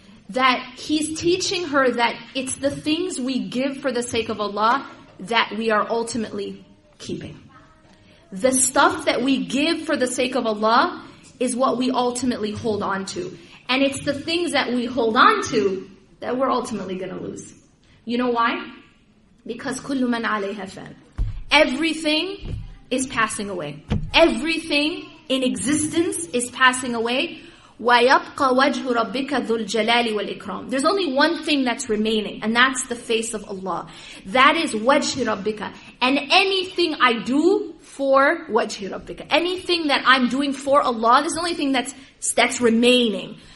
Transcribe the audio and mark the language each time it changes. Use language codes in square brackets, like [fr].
[en] That he's teaching her that it's the things we give for the sake of Allah that we are ultimately keeping. The stuff that we give for the sake of Allah is what we ultimately hold on to. And it's the things that we hold on to that we're ultimately going to lose. You know why? Because [ar] كُلُّ مَنْ عَلَيْهَا فَانٍ. [en] Everything is passing away. Everything in existence is passing away. [ar] وَيَبْقَ وَجْهُ رَبِّكَ ذُو الْجَلَالِ وَالْإِكْرَامِ. [en] There's only one thing that's remaining, and that's the face of Allah. That is [ar] وَجْهِ رَبِّكَ. [en] And anything I do for وَجْهِ رَبِّكَ, anything that I'm doing for Allah, this is the only thing that's remaining.